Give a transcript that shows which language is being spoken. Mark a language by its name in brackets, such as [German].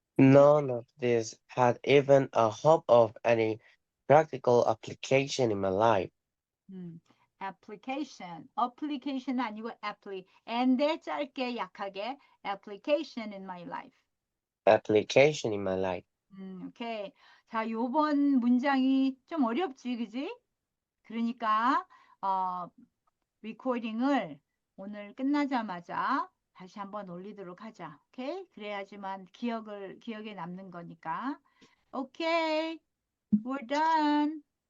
[English] None of this had even a hope of any practical application in my life. application [Korean] 아니고 and에 짧게 약하게 [English] application in my life. Application in my life. [Korean] 오케이. 자, 요번 문장이 좀 어렵지, 그지? 그러니까 리코딩을 오늘 끝나자마자 다시 한번 올리도록 하자. 오케이? 그래야지만 기억에 남는 거니까. 오케이. [English] We're done.